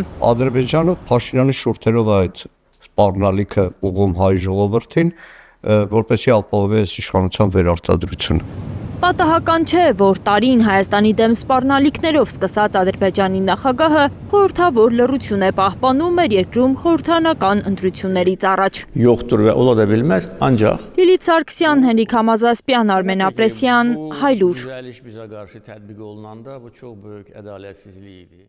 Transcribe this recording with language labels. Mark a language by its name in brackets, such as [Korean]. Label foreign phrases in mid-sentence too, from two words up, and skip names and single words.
[Armenian] Ադրբեջանը Փաշինյանի շուրթերով այդ սպառնալիքը ուղում հայ ժողովրդին, որպեսզի ապահովի իշխանության վերարտադրությունը։ Պատահական չէ, որ տարին Հայաստանի դեմ սպառնալիքներով սկսած Ադրբեջանի նախագահը խորհրդավոր լռություն է պահպանում մեր երկրում խորհրդանական ընտրություններից առաջ։ [Turkish] Yoktur ve olabilmez ancak [Armenian] Լիլիթ Սարգսյան, Հենրիկ Համազասպյան, Արմեն Ապրեսյան, Հայլուր։ [Turkish] bize karşı tatbik olunanda bu çok büyük adaletsizliğiydi.